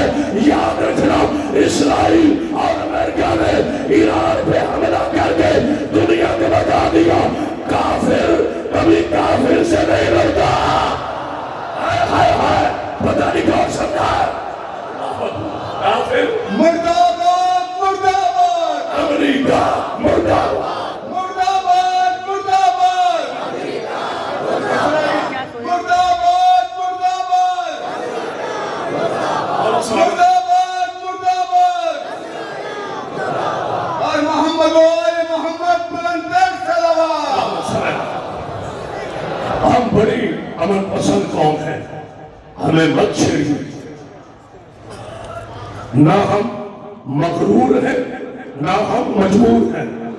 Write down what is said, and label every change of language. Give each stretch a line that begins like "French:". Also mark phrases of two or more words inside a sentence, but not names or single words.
Urdu: یاد رکھنا، اسرائیل اور امریکہ نے ایران پہ حملہ کر کے دنیا کو بتا دیا کافر کبھی کافر سے نہیں لڑتا۔ ہائے ہائے پتہ نہیں کون سمجھا ہے کافر مرداباد مرداباد امریکہ مرداباد مرداباد مرداباد مرداباد مرداباد مرداباد مرداباد اور محمد و آل محمد بلندر صلوات۔ ہم بڑی امن پسند قوم ہے، ہمیں مت چھیڑیے، نہ ہم مغرور ہیں نہ ہم مجبور ہیں۔